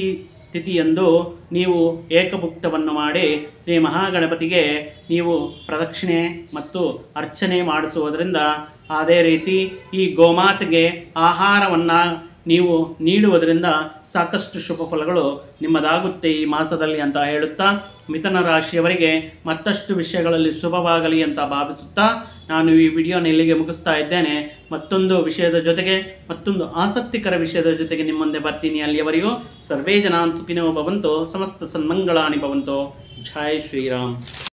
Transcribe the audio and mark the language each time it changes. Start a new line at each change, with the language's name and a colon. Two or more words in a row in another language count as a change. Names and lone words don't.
Kannada: ತಿಥಿಯಂದು ನೀವು ಏಕಭುಕ್ತವನ್ನು ಮಾಡಿ ಶ್ರೀ ಮಹಾಗಣಪತಿಗೆ ನೀವು ಪ್ರದಕ್ಷಿಣೆ ಮತ್ತು ಅರ್ಚನೆ ಮಾಡಿಸುವುದರಿಂದ, ಅದೇ ರೀತಿ ಈ ಗೋಮಾತೆಗೆ ಆಹಾರವನ್ನು ನೀವು ನೀಡುವುದರಿಂದ ಸಾಕಷ್ಟು ಶುಭ ಫಲಗಳು ನಿಮ್ಮದಾಗುತ್ತೆ ಈ ಮಾಸದಲ್ಲಿ ಅಂತ ಹೇಳುತ್ತಾ, ಮಿಥುನ ರಾಶಿಯವರಿಗೆ ಮತ್ತಷ್ಟು ವಿಷಯಗಳಲ್ಲಿ ಶುಭವಾಗಲಿ ಅಂತ ಭಾವಿಸುತ್ತಾ ನಾನು ಈ ವಿಡಿಯೋನ ಇಲ್ಲಿಗೆ ಮುಗಿಸ್ತಾ ಇದ್ದೇನೆ. ಮತ್ತೊಂದು ವಿಷಯದ ಜೊತೆಗೆ, ಮತ್ತೊಂದು ಆಸಕ್ತಿಕರ ವಿಷಯದ ಜೊತೆಗೆ ನಿಮ್ಮ ಮುಂದೆ ಬರ್ತೀನಿ.
Sanskrit: ಅಲ್ಲಿಯವರೆಗೂ ಸರ್ವೇ ಜನಾನ್ ಸುಖಿನೋ ಭವಂತು, ಸಮಸ್ತ ಸನ್ಮಂಗಳಾನಿ ಭವಂತು.
Kannada: ಜೈ ಶ್ರೀರಾಮ್.